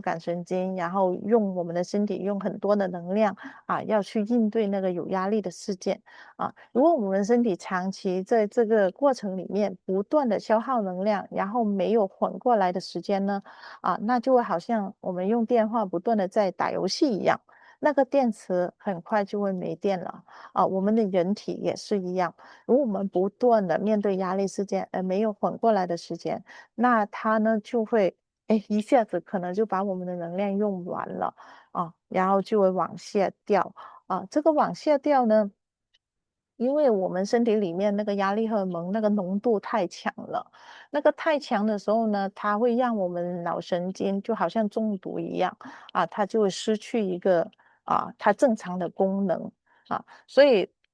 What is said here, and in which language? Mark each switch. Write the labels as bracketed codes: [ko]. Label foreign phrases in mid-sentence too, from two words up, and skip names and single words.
[zh] 感神經，然後用我們的身體用很多的能量要去應對那個有壓力的事件如果我們身體長期在這個過程裡面不斷的消耗能量，然後沒有緩過來的時間呢那就會好像我們用電話不斷的在打遊戲一樣，那個電池很快就會沒電了我們的人體也是一樣，如果我們不斷的面對壓力事件而沒有緩過來的時間，那它呢就會一下子可能就把我們的能量用完了然後就會往下掉這個往下掉呢因为我们身体里面那个压力荷尔蒙那个浓度太强了，那个太强的时候呢，它会让我们脑神经就好像中毒一样啊，它就会失去一个它正常的功能所以